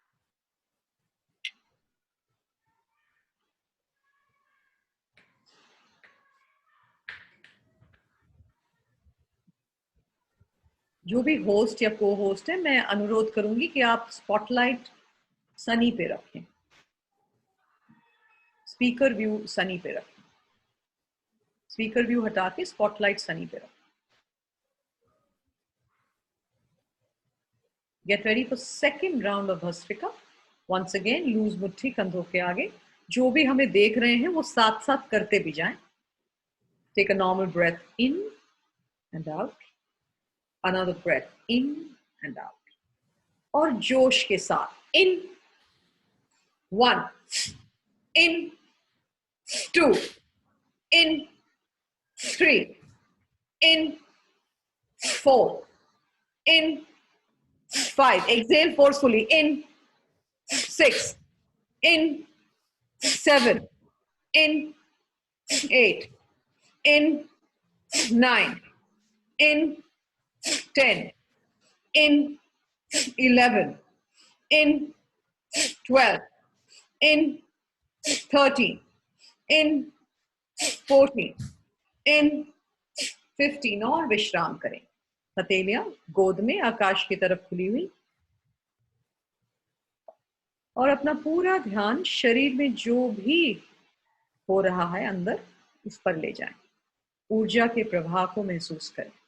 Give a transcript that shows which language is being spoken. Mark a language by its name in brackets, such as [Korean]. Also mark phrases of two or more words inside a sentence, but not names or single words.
[Hindi] जो भी होस्ट या [English] co host [Hindi] है, मैं अनुरोध करूंगी कि आप स्पॉटलाइट सनी पे रखें. [English] speaker view [Hindi] सनी पे रखें. [English] speaker view [Hindi] हटा के स्पॉटलाइट सनी पे रखें. [English] Get ready for second round of Bhastrika. Once again, lose [Hindi] मुट्ठी कंधों के आगे. जो भी हमें देख रहे हैं वो साथ साथ करते भी जाएं. [English] Take a normal breath in and out. Another breath in and out. [Hindi] और जोश के साथ [English] in 1, in 2, in 3, in 4, in 5. Exhale forcefully. In 6, in 7, in 8, in 9, in 10, in 11, in 12, in 13, in 14, in 15. [Hindi] और विश्राम करें. हथेलियां गोद में आकाश की तरफ खुली हुई. और अपना पूरा ध्यान शरीर में जो भी हो रहा है अंदर, उस पर ले जाएं. ऊर्जा के प्रवाह को महसूस करें.